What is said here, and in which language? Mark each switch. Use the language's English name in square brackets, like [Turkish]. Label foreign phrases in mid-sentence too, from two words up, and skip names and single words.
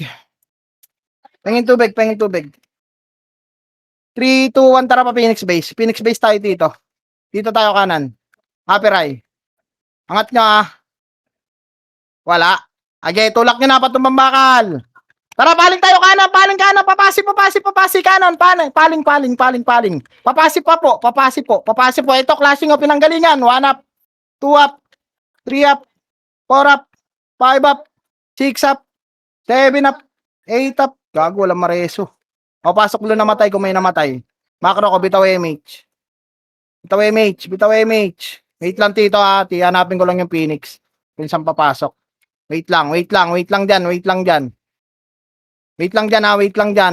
[Filipino] Pahingin tubig. 3, 2, 1, tara pa Phoenix Base. Phoenix Base tayo dito. Dito tayo kanan. Aperay. Angat nyo ah. Wala. Age, tulak nyo na patumbang bakal. Tara, paling tayo kanan, papasi kanan, paling. Papasi po. Ito, [English] clashing of pinanggalingan. [Filipino] 1 up, 2 up, 3 up, 4 up, 5 up, 6 up, 7 up, 8 up. Gago, walang mareso. O, pasok lo namatay kung may namatay. Macro ko, bitaw MH. Bitaw MH. Wait lang, tito ha. Hanapin ko lang yung Phoenix. Pinsang papasok. Wait lang dyan. Wait lang dyan.